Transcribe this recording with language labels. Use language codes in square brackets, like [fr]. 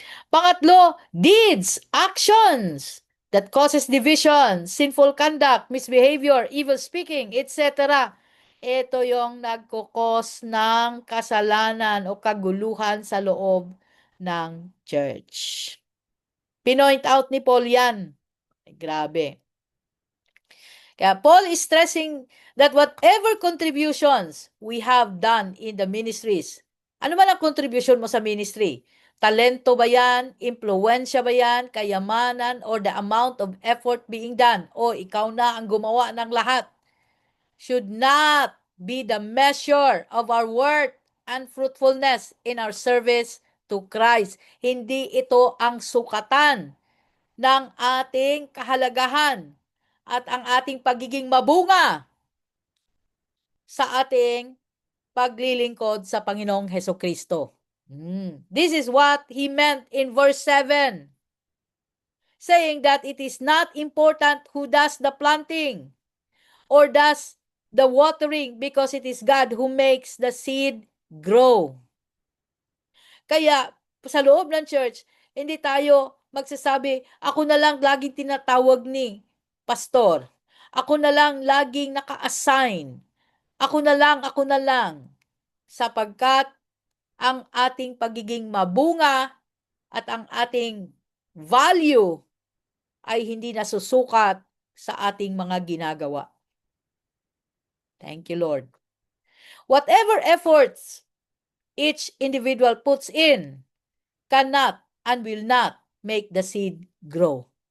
[tl] Pangatlo, [en] deeds, actions that causes division, sinful conduct, misbehavior, evil speaking, etc. [tl] Ito yung nagkukos ng kasalanan o kaguluhan sa loob ng church. Pinoint out ni Paul yan. Grabe. Kaya [en] Paul is stressing that whatever contributions we have done in the ministries, [tl] ano man ang contribution mo sa ministry? Talento ba yan? Impluensya ba yan? Kayamanan? [en] Or the amount of effort being done? [tl] O ikaw na ang gumawa ng lahat? [en] Should not be the measure of our worth and fruitfulness in our service to Christ. [tl] Hindi ito ang sukatan ng ating kahalagahan at ang ating pagiging mabunga sa ating paglilingkod sa Panginoong Hesukristo. [en] This is what he meant in verse 7, saying that it is not important who does the planting or does the watering because it is God who makes the seed grow. [tl] Kaya sa loob ng church, hindi tayo magsasabi, ako na lang laging tinatawag ni pastor. Ako na lang laging naka-assign. Ako na lang. Sapagkat ang ating pagiging mabunga at ang ating value ay hindi nasusukat sa ating mga ginagawa. [en] Thank you, Lord. Whatever efforts each individual puts in cannot and will not make the seed grow.